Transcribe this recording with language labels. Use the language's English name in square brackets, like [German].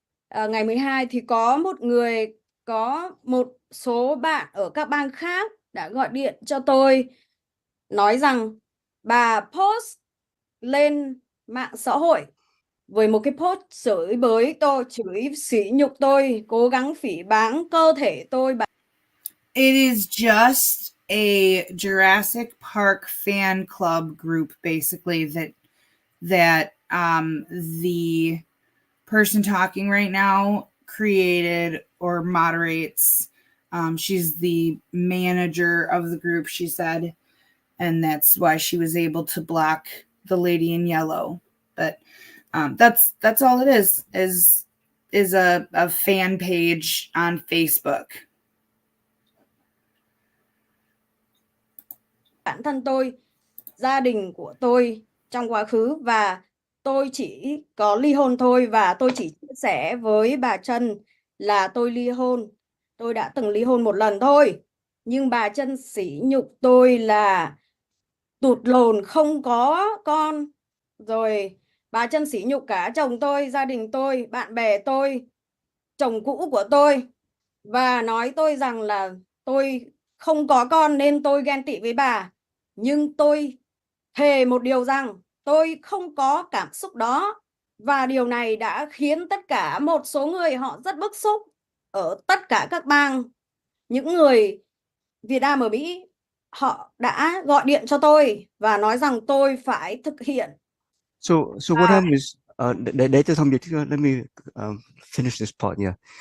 [Vietnamese] Ngày 12 thì có một số bạn ở các bang khác đã gọi điện cho tôi nói rằng bà post lên mạng xã hội với một cái post chửi bới tôi, chửi sỉ nhục tôi, cố gắng phỉ báng cơ thể tôi. [English] It is just a Jurassic Park fan club group, basically, that the person talking right now created or moderates. She's the manager of the group, she said, and that's why she was able to block the lady in yellow. But that's all it is a fan page on Facebook. [Vietnamese] Bản thân tôi, gia đình của tôi trong quá khứ, và tôi chỉ có ly hôn thôi, và tôi chỉ chia sẻ với bà Trân là tôi ly hôn. Tôi đã từng ly hôn một lần thôi, nhưng bà Trân sỉ nhục tôi là tụt lồn, không có con. Rồi bà Trân sỉ nhục cả chồng tôi, gia đình tôi, bạn bè tôi, chồng cũ của tôi, và nói tôi rằng là tôi không có con nên tôi ghen tị với bà. Nhưng tôi thề một điều rằng tôi không có cảm xúc đó, và điều này đã khiến tất cả một số người họ rất bức xúc ở tất cả các bang. Những người Việt Nam ở Mỹ họ đã gọi điện cho tôi và nói rằng tôi phải thực hiện. [English] So what happened is let me finish this part. Yeah.